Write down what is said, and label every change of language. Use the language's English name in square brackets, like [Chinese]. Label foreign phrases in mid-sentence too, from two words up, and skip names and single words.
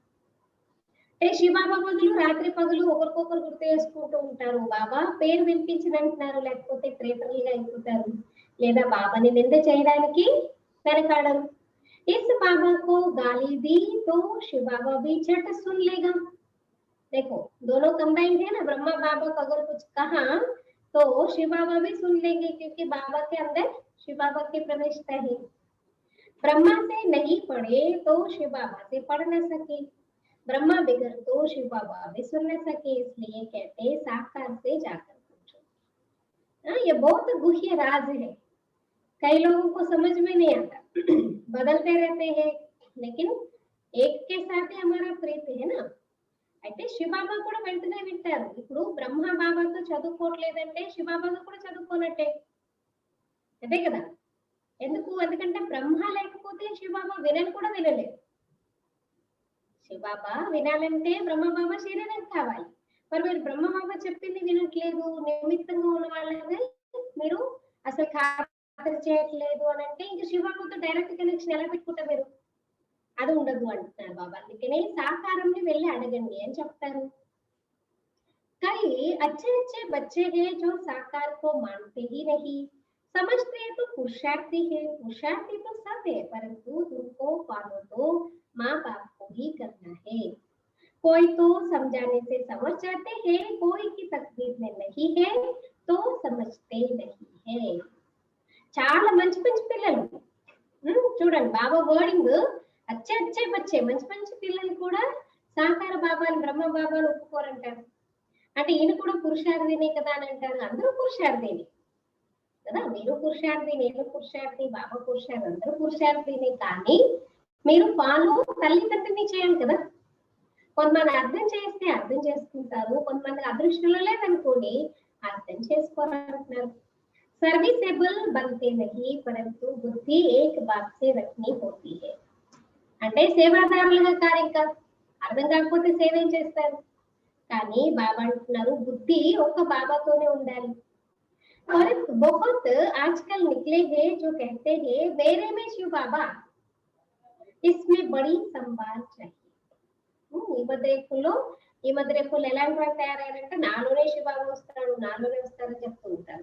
[Telugu] శివబాబా బదులు రాత్రి పగలు ఒకరికొకరు గుర్తు చేసుకుంటూ ఉంటారు. బాబా పేరు వినిపించిన అంటున్నారు, లేకపోతే ప్రేతలుగా అయిపోతారు, లేదా బాబాని నింద చేయడానికి వెనకాడరు. [Hindi] इस बाबा को गाली दी तो शिव बाबा भी झट सुन लेगा. देखो दोनों कंबाइंड है ना, ब्रह्मा बाबा को अगर कुछ कहा तो शिव बाबा भी सुन लेंगे, क्योंकि बाबा के अंदर शिव बाबा की प्रवेशता है. ब्रह्मा से नहीं पढ़े तो शिव बाबा से पढ़ न सके, ब्रह्मा बिगड़ तो शिव बाबा भी सुन न सके, इसलिए कहते साकार से जाकर पूछो. ये बहुत गुह्य राज है, कई लोगों को समझ में नहीं आता. बदलते रहते हैं, लेकिन एक के साथ ही हमारा प्रीत है ना. [Telugu] అయితే శివబాబా కూడా వెంటనే వింటారు. ఇప్పుడు బ్రహ్మ బాబాతో చదువుకోవట్లేదంటే శివబాబాతో కూడా చదువుకోనట్టే, అదే కదా. ఎందుకంటే బ్రహ్మ లేకపోతే శివబాబా కూడా వినలేదు. శివబాబా వినాలంటే బ్రహ్మబాబా శరీరం కావాలి. మరి మీరు బ్రహ్మబాబా చెప్పింది వినట్లేదు, నిమిత్తంగా ఉన్న వాళ్ళని మీరు అసలు ఖాతరు చేయట్లేదు అని అంటే ఇంక శివబాబాతో [English] direct connection [Telugu] ఎలా పెట్టుకుంటారు మీరు? అది ఉండదు అంటున్నారు బాబా. అందుకనే సాకారంని వెళ్ళి అడగండి అని చెప్తారు. [Hindi] कई अच्छे अच्छे बच्चे हैं जो साकार को मानते ही नहीं, समझते हैं तो पुरुषार्थी है। पुरुषार्थी तो सब है, परंतु उनको फॉलो तो माँ बाप को ही करना है। कोई तो समझाने से समझ जाते हैं, कोई की तकदीर में नहीं है तो समझते नहीं है। [Telugu] చాలా మంచి మంచి పిల్లలు చూడండి బాబా వర్డింగ్, [Hindi] अच्छे अच्छे बच्चे, [Telugu] మంచి మంచి పిల్లలు కూడా సాకార బాబాని బ్రహ్మ బాబాని ఒప్పుకోరంటారు. అంటే ఈయన కూడా పురుషార్థినే కదా అని అంటారు. అందరూ పురుషార్థిని కదా, మీరు పురుషార్థి, నేను పురుషార్థి, బాబా పురుషార్థి, అందరూ పురుషార్థిని. కానీ మీరు ఫాలో తల్లిదండ్రులని చేయాలి కదా. కొంతమంది అర్థం చేస్తే అర్థం చేసుకుంటారు, కొంతమంది అదృష్టంలో లేదనుకోండి అర్థం చేసుకోరంటున్నారు. [Hindi] सर्विसेबल बनते नहीं, परंतु बुद्धि एक बात से रखनी होती है. [Telugu] అంటే సేవాదారులుగా కార్యం అర్థం కాకపోతే సేవ ఏం చేస్తారు? కానీ బాబా అంటున్నారు బుద్ధి ఒక్క బాబాతోనే ఉండాలి. [Hindi] और बहुत आजकल निकले हैं जो कहते हैं मेरे में शिव बाबा, इसमें बड़ी संभाल चाहिए. [Telugu] ఈ మధ్య రేపుల్లో ఎలాంటి వాళ్ళు తయారయ్యారంటే నాలోనే శివబాబా వస్తాడు, నాలోనే వస్తాడని చెప్తూ ఉంటారు.